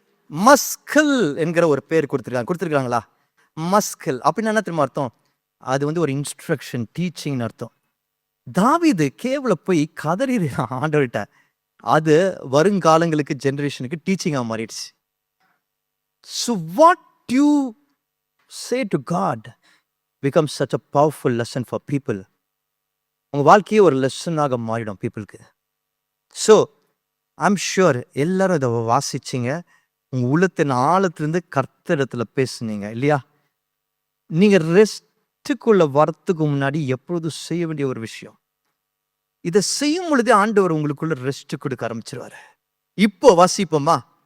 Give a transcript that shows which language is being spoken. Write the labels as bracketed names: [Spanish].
[Tamil] Muscle என்கிற ஒரு பேர் கொடுத்துருக்காங்களா? மஸ்கல் அப்படின்னா என்ன தெரியுமா அர்த்தம்? அது ஒரு இன்ஸ்ட்ரக்ஷன், டீச்சிங்னு அர்த்தம். தாவீது கேவல போய் கதறி ஆண்டவர்கிட்ட. அது வருங்காலங்களுக்கு ஜெனரேஷனுக்கு டீச்சிங்கா மாறிடுச்சு. [English] So what you say to God becomes such a powerful lesson for people. [Tamil] உங்க வாழ்க்கையே ஒரு லெசனாக மாறிடும் பீப்புளுக்கு. ஸோ ஐம் ஷுர் எல்லாரும் இதை வாசிச்சிங்க, உங்க உள்ளத்தின் ஆழத்திலிருந்து கர்த்தரிடத்துல பேசுனீங்க இல்லையா? நீங்க ரெஸ்ட்டுக்குள்ள வரத்துக்கு முன்னாடி எப்பொழுதும் செய்ய வேண்டிய ஒரு விஷயம், இதை செய்யும் பொழுதே ஆண்டவர் உங்களுக்குள்ள ரெஸ்ட் கொடுக்க ஆரம்பிச்சிருவாரு. இப்போ வாசிப்போமா?